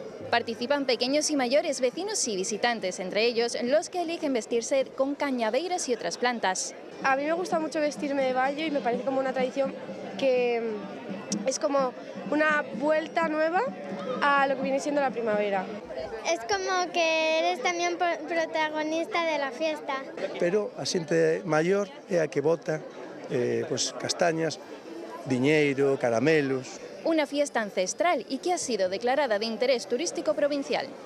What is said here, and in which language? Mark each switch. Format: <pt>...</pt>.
<es>Participan pequeños y mayores, vecinos y visitantes, entre ellos los que eligen vestirse con cañaveras y otras plantas. A mí me gusta mucho vestirme de bayo y me parece como una tradición que es como una vuelta nueva a lo que viene siendo la primavera. Es como que eres también protagonista de la fiesta.</es> <gl>Pero a xente maior é a que bota pues, castañas, diñeiro, caramelos.</gl> <es>Una fiesta ancestral y que ha sido declarada de interés turístico provincial.</es>